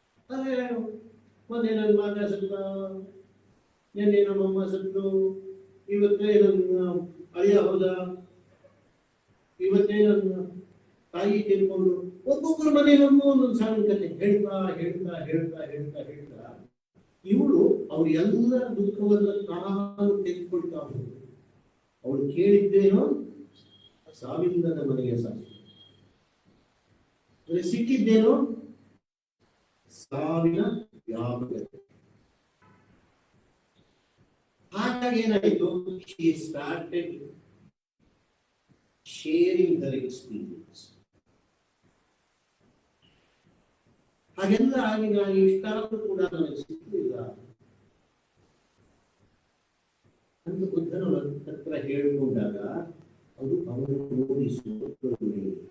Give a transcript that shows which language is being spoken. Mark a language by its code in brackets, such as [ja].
[kn] ಅದೇ ಮೊನ್ನೆ ನನ್ನ ಮಗ ಸತ್ತ, ನಿನ್ನೆ ನಮ್ಮಮ್ಮ ಸತ್ತು, ಇವತ್ತೇ ನನ್ನ ಅಳಿಯ ಹೋದ, ಇವತ್ತೇ ನನ್ನ ತಾಯಿ ತಿಳ್ಕೊಂಡು, ಒಬ್ಬೊಬ್ಬರ ಮನೆಯಲ್ಲೂ ಒಂದೊಂದು ಸಣ್ಣ ಕತೆ ಹೇಳ್ತಾ ಹೇಳ್ತಾ ಹೇಳ್ತಾ ಹೇಳ್ತಾ ಹೇಳ್ತಾ ಇವಳು ಅವ್ರು ಎಲ್ಲ ದುಃಖವನ್ನು ತಾನು ತೆಗೆದುಕೊಳ್ತಾ ಹೋದ್ರು. ಅವಳು ಕೇಳಿದ್ದೇನೋ ಸಾವಿಲ್ಲದ ಮನೆಯ ಸಾಕ್ಷಿ, ಸಿಕ್ಕಿದ್ದೇನೋ ಸಾವಿನ ವ್ಯಾಪಕತೆ. ಹಾಗಾಗಿ ಏನಾಯಿತು, [en] she started sharing her experience. [kn] ಹಾಗೆಲ್ಲ ಆಗಿ ನಾನು ಇಷ್ಟಾದರೂ ಕೂಡ ನನಗೆ ಸಿಕ್ಕಲಿಲ್ಲ ಅಂತ ಬುದ್ಧನ ಹತ್ರ ಹೇಳಿಕೊಂಡಾಗ ಅದು ಅವರು ತೋರಿಸುವ ಕರುಣೆ.